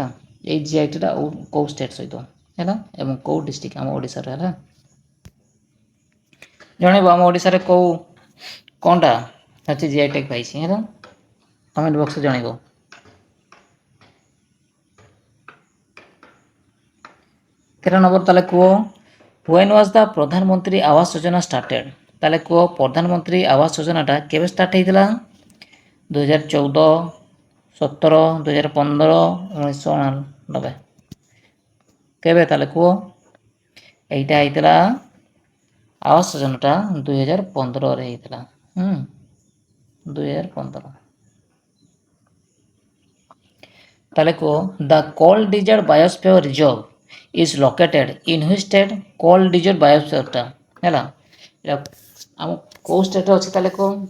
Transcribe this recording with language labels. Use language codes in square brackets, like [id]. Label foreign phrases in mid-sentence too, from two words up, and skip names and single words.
[or] ଏଇ [en] GI tag [or] କେଉଁ ଷ୍ଟେଟ୍ ସହିତ ହେଲା ଏବଂ କେଉଁ ଡିଷ୍ଟ୍ରିକ୍ଟ ଆମ ଓଡ଼ିଶାର ହେଲା ଜଣାଇବ। ଆମ ଓଡ଼ିଶାରେ କ'ଣଟା ଅଛି [en] GI tag [or] ପାଇଛି ହେଲା, [en] comment box [or] ଜଣାଇବ। 13 ନମ୍ବର ତାହେଲେ କୁହ [en] when was the [or] ପ୍ରଧାନମନ୍ତ୍ରୀ ଆବାସ ଯୋଜନା started? ତାହେଲେ କୁହ ପ୍ରଧାନମନ୍ତ୍ରୀ ଆବାସ ଯୋଜନାଟା କେବେ ଷ୍ଟାର୍ଟ ହେଇଥିଲା? 2014, 17 2015 1999 କେବେ ତାହେଲେ କୁହ ଏଇଟା ହେଇଥିଲା ଆବାସ ଯୋଜନାଟା 2015ରେ ହେଇଥିଲା 2015 ତାହେଲେ କୁହ [en] The Cold Desert Biosphere Reserve is located in which state [or] କୋଲ୍ ଡେଜର୍ଟ ବାୟୋସ୍ଫିୟରଟା ହେଲା ଆମ କେଉଁ ଷ୍ଟେଟ୍ରେ ଅଛି ତାହେଲେ କୁହ